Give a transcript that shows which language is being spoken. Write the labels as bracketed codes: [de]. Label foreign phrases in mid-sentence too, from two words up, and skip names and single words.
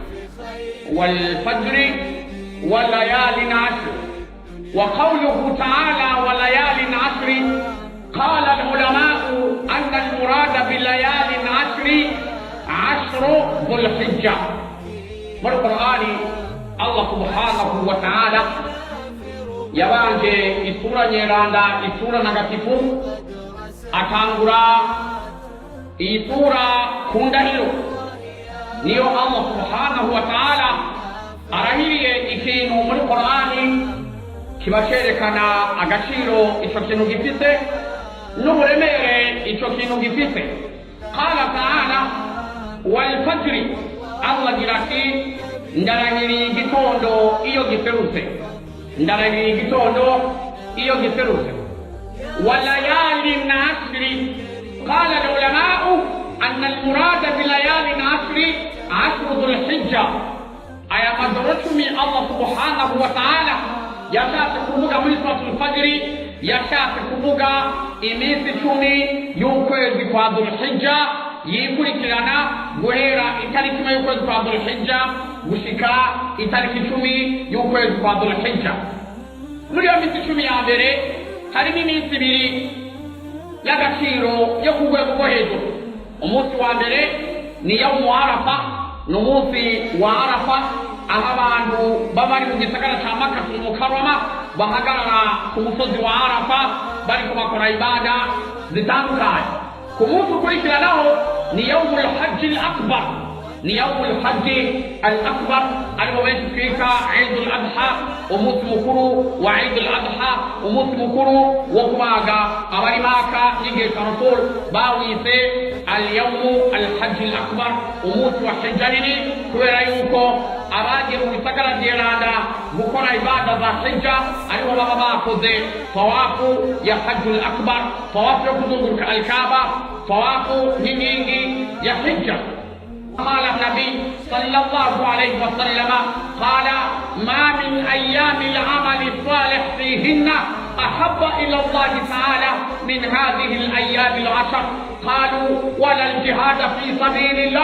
[ar] والفجر وليال عشر. وقوله تعالى وليال عشر، قال العلماء أن المراد بليال عشر عشر ذو الحجة. والقرآن الله سبحانه وتعالى [rn] yabanje isura nyeranda, isura ntagatifu, atangura iyi sura ku ndahiro. Niyo Allah [ar] سبحانه وتعالى [rn] arahiriye ikintu muri Qur'ani kiba cerekana agaciro ico kintu gifise n'uburemere ico kintu gifise. [ar] قال تعالى والفجر, [rn] Allah agira ati ndarahiriye igitondo iyo giserutse, ndarahiriye igitondo iyo giserutse. [ar] وليال عشر، قال العلماء أن المراد بليال عشر عشر ذو الحجة. [rn] Aya majoro 10 Allah [ar] سبحانه وتعالى [rn] yashatse kuvuga muri suratul fajri, yashatse kuvuga iminsi 10 y'ukwezi kwa dhul hijja yikurikirana guhera itariki imwe y'ukwezi kwa dhul hijja gushika itariki 10 y'ukwezi kwa dhul hijja. Muri iyo minsi 10 ya mbere harimo iminsi 2 y'agaciro yo ku rwego rwo hejuru. Umunsi wa mbere ni [ar] يوم عرفة, [rn] ni umunsi wa arafa, aho abantu baba bari mu gisagara ca Makka Mukarrama bahagarara ku musozi wa Arafa bariko bakora ibada zitandukanye. Ku munsi ukurikiranaho ni [ar] يوم الحج الأكبر, [rn] ni [ar] يوم الحج الأكبر, [rn] ariwo benshi twita Eidul Adha, umunsi mukuru wa Eidul Adha, umunsi mukuru wo kubaga. Abari Maka n'igihe ca Rasul bawise [ar] اليوم الحج الأكبر, [rn] umunsi wa hijja nini, kubera yuko abagiye mu bisagara vy'Iranda gukora ibada za hijja aribo baba bakoze tawafu ya [ar] الحج الأكبر, [rn] tawafu yo kuzunguruka al-Kaaba, tawafu n'inkingi ya hijja. [ar] قال النبي صلى الله عليه وسلم قال ما من أيام العمل الصالح فيهن أحب إلى الله تعالى من هذه الأيام العشر. قالوا ولا الجهاد في سبيل الله؟